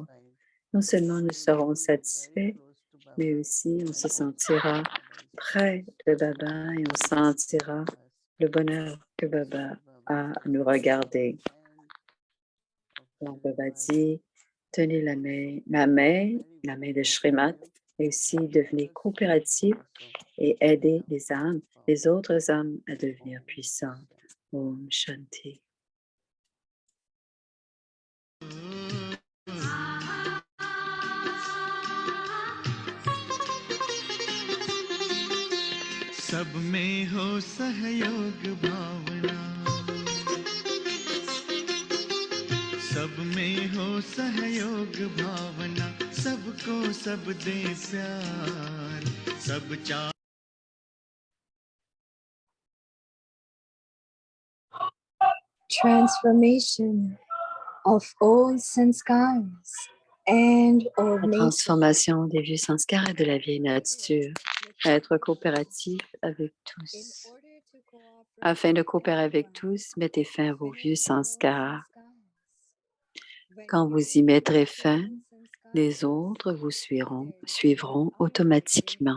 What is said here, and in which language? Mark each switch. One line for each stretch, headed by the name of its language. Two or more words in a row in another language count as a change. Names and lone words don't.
French: Non seulement nous serons satisfaits, mais aussi on se sentira près de Baba et on sentira le bonheur que Baba a à nous regarder. Donc Baba dit, tenez la main de Shrimat, et aussi devenez coopératif et aidez les autres âmes à devenir puissantes. Om Shanti.
Hindi: सब में हो सहयोग भावना, सब में हो सहयोग भावना, सबको सब दे प्यार, सब चाह
English: transformation of all sanskars and of
French: La
English: nature.
French: transformation des vieux sanskars et de la vieille nature. Être coopératif avec tous. Afin de coopérer avec tous, mettez fin à vos vieux sanskars. Quand vous y mettrez fin, les autres vous suivront automatiquement.